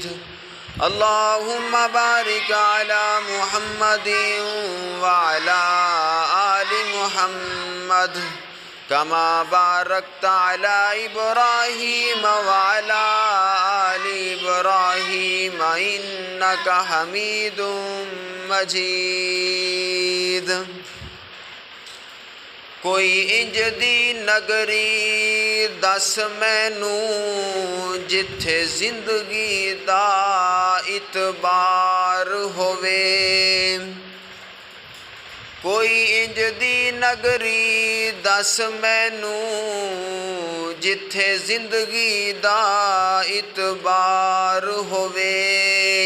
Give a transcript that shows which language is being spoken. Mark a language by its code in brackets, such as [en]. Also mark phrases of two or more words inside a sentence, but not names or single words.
[ar] اللهم بارك على محمد وعلى آل محمد كما باركت على إبراهيم وعلى آل إبراهيم إنك حميد مجيد. [pa] کوئی انج دی نگری دس مینوں جتھے زندگی دا اعتبار ہووے. کوئی انج دی نگری دس مینوں جتھے زندگی دا اعتبار ہووے.